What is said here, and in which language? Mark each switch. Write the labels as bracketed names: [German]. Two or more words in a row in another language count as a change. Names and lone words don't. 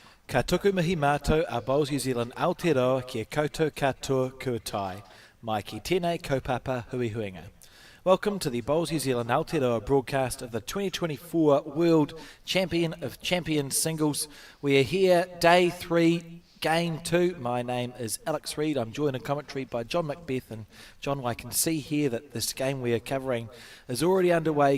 [Māori] Ka tuku mihi mātou a Bowls New Zealand Aotearoa kia koutou katoa kua tai. Mai ki tēnei kaupapa hui huinga. [English] Welcome to the Bowls New Zealand Aotearoa broadcast of the 2024 World Champion of Champions Singles. We are here, day 3, game 2. My name is Alex Reid. I'm joined in commentary by John Macbeth. And John, I can see here that this game we are covering is already underway.